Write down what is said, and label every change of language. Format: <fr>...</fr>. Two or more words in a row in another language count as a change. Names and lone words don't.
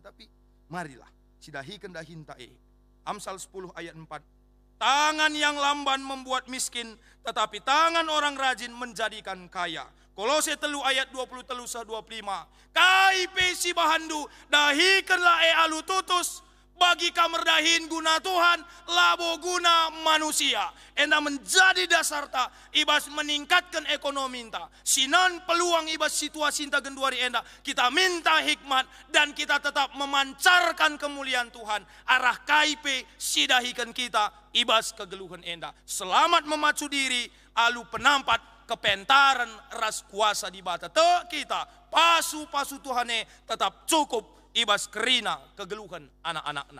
<id>Tapi marilah</id> <btx>sidahi kendahin tae.</btx> <id>Amsal 10 ayat 4. Tangan yang lamban membuat miskin, tetapi tangan orang rajin menjadikan kaya. Kolose 3 ayat 23-25.</id> <btx>Kai pesi bahandu dahikanlah alu tutus. Bagi kamerdahin guna Tuhan, labo guna manusia. Enda</btx> <id>menjadi dasar</id> <btx>ta, ibas</btx> <id>meningkatkan ekonomi</id> <btx>ta. Sinan peluang ibas situasi ta genduari enda.</btx> <id>Kita minta hikmat dan kita tetap memancarkan kemuliaan Tuhan.</id> <btx>Arah KIP sidahikan kita, ibas kegeluhan enda.</btx> <id>Selamat memacu diri,</id> <btx>alu penampat kepentaran ras kuasa di bata. Te kita, pasu-pasu Tuhane tetap cukup. Ibas kerina kegeluhan anak-anakna.</btx>